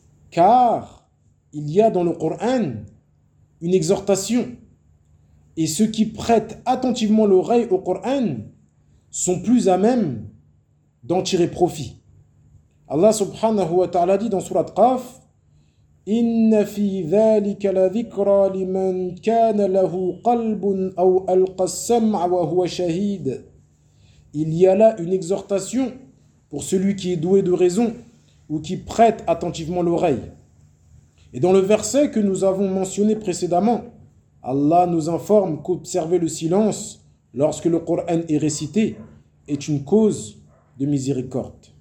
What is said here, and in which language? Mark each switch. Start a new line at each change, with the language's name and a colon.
French: Car il y a dans le Coran une exhortation. Et ceux qui prêtent attentivement l'oreille au Coran sont plus à même d'en tirer profit. Allah subhanahu wa ta'ala dit dans sourate Qaf:
Arabic: إن في ذلك لذكرى لمن كان له قلب أو ألقى السمع وهو شهيد.
French: Il y a là une exhortation pour celui qui est doué de raison ou qui prête attentivement l'oreille. Et dans le verset que nous avons mentionné précédemment, Allah nous informe qu'observer le silence lorsque le Coran est récité est une cause de miséricorde.